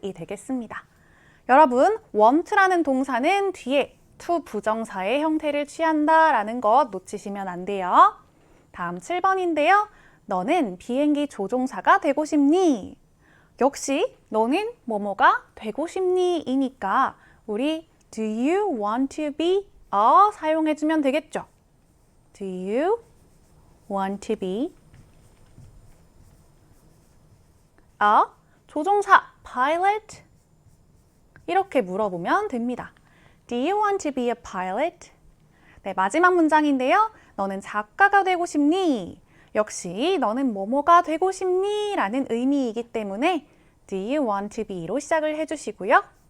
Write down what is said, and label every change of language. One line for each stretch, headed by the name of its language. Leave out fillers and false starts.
Korean: 이 되겠습니다. 여러분, want라는 동사는 뒤에 to 부정사의 형태를 취한다라는 것 놓치시면 안 돼요. 다음 7번인데요. 너는 비행기 조종사가 되고 싶니? 역시 너는 뭐뭐가 되고 싶니? 이니까 우리
English: Do you want to be a
Korean: 사용해주면 되겠죠.
English: Do you want to be a
Korean: 조종사
English: pilot?
Korean: 이렇게 물어보면 됩니다.
English: Do you want to be a pilot?
Korean: 네, 마지막 문장인데요. 너는 작가가 되고 싶니? 역시 너는 뭐뭐가 되고 싶니? 라는 의미이기 때문에
English: Do you want to be
Korean: 로 시작을 해주시고요.